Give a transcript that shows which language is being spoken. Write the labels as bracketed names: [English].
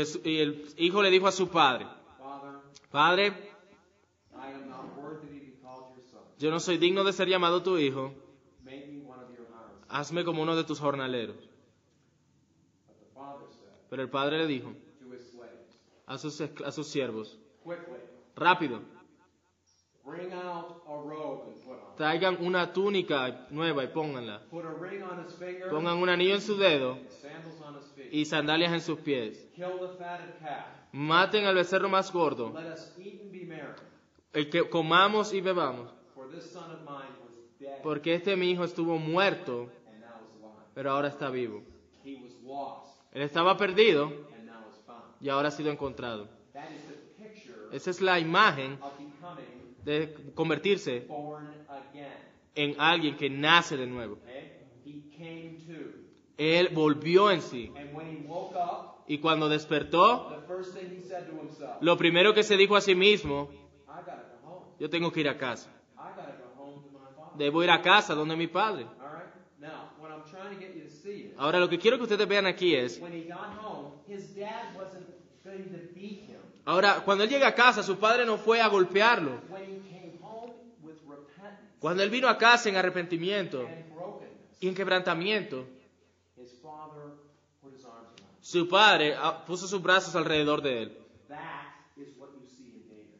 [Spanish] Y el hijo le dijo a su padre, [English] Father, [Spanish] Padre, [English] I am not worthy to be called your son. [Spanish] yo no soy digno de ser llamado tu hijo, [English] Make me one of your hired sons. [Spanish] hazme como uno de tus jornaleros. [English] But the father said [Spanish] Pero el padre le dijo [English] to his slaves, [Spanish] a sus siervos, [English] quickly, [Spanish] rápido, [English] bring out a robe and put on. [Spanish] traigan una túnica nueva y pónganla. [English] Put a ring on his finger, [Spanish] Pongan un anillo en su dedo [English] sandals on his feet. [Spanish] y sandalias en sus pies. [English] Kill the fatted calf. [Spanish] Maten al becerro más gordo, [English] Let us eat and be merry. [Spanish] el que comamos y bebamos. [English] For this son of mine was dead [Spanish] Porque este mi hijo estuvo muerto, [English] and now is alive. [Spanish] pero ahora está vivo. [English] He was lost [Spanish] Él estaba perdido [English] and now is found. [Spanish] y ahora ha sido encontrado. [English] That is the picture [Spanish] Esa es la imagen [English] of becoming [Spanish] de convertirse [English] born again. [Spanish] en alguien que nace de nuevo. [English] Okay? He came to. [Spanish] Él volvió en sí. [English] And when he woke up, [Spanish] Y cuando despertó, [English] the first thing he said to himself, [Spanish] lo primero que se dijo a sí mismo, [English] I gotta go home. [Spanish] yo tengo que ir a casa. [English] I gotta go home to my father. [Spanish] Debo ir a casa donde mi padre. [English] All right? Now, what I'm trying to get you to see is, [Spanish] Ahora lo que quiero que ustedes vean aquí es, [English] when he got home, his dad wasn't going to beat him. [Spanish] ahora cuando él llega a casa, su padre no fue a golpearlo. [English] When he came home with repentance [Spanish] Cuando él vino a casa en arrepentimiento [English] and brokenness, [Spanish] y en quebrantamiento, [English] his father put his arms around him. [Spanish] su padre puso sus brazos alrededor de él. [English] That is what you see in David.